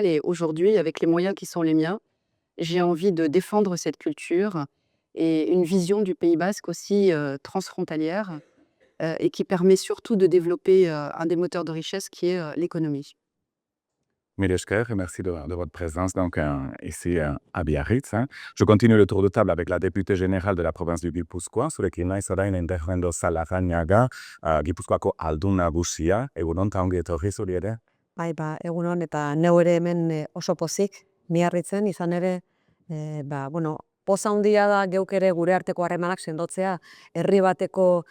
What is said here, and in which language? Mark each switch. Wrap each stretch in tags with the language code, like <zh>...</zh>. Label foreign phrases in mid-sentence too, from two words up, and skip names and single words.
<fr>Et aujourd'hui, avec les moyens qui sont les miens, j'ai envie de défendre cette culture et une vision du Pays basque aussi transfrontalière et qui permet surtout de développer un des moteurs de richesse qui est l'économie.</fr> <eu>Mille esker,</eu> <fr>et merci de votre présence donc, ici à Biarritz. Je continue le tour de table avec la députée générale de la province du Guipuzcoa,</fr> <eu>zurekin naiz orain Enderrendo Salarrañaga, Gipuzkoako aldun nagusia. Egunon, eta ongi etorri zuri ere? Egunon, eta neu ere hemen oso pozik, Miarritzen, izan ere, poza handia da geuk ere gure arteko harremanak sendotzea, herri bateko</eu>